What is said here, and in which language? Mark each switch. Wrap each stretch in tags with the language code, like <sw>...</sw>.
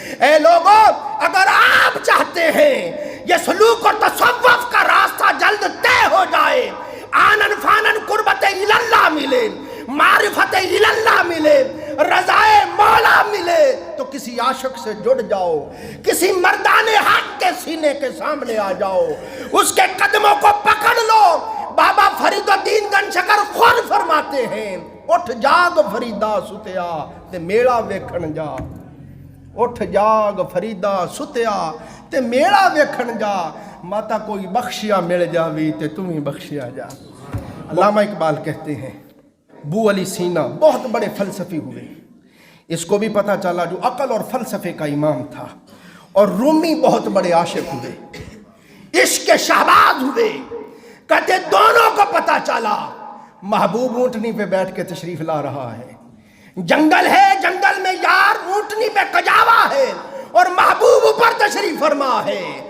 <ur>اے لوگوں اگر آپ چاہتے ہیں یہ سلوک اور تصوف کا راستہ جلد طے ہو جائے، آنن فانن قربت اللہ ملے، معرفت اللہ ملے، رضائے مولا ملے، تو کسی عاشق سے جڑ جاؤ، کسی مردان حق کے سینے کے سامنے آ جاؤ، اس کے قدموں کو پکڑ لو.</ur> <pa>بابا فرید الدین گنجشکر</pa> <ur>خود فرماتے ہیں</ur> <pa>اٹھ جاگ فریدا ستیا تے میڑا ویکھن جا. اٹھ جاگ فریدا ستیا تے میڑا ویکھن جا، ماتا کوئی بخشیا مل جاوی تے تمہیں بخشیا جا.</pa> <ur>علامہ اقبال کہتے ہیں بو علی سینہ بہت بڑے فلسفی ہوئے. اس کو بھی پتہ چلا جو عقل اور فلسفے کا امام تھا. اور رومی بہت بڑے عاشق ہوئے، عشق کے شہباز ہوئے. کہتے دونوں کو پتہ چلا محبوب اونٹنی پہ بیٹھ کے تشریف لا رہا ہے، جنگل ہے جنگل میں یار اونٹنی پہ کجاوا ہے اور محبوب اوپر تشریف فرما ہے.</ur>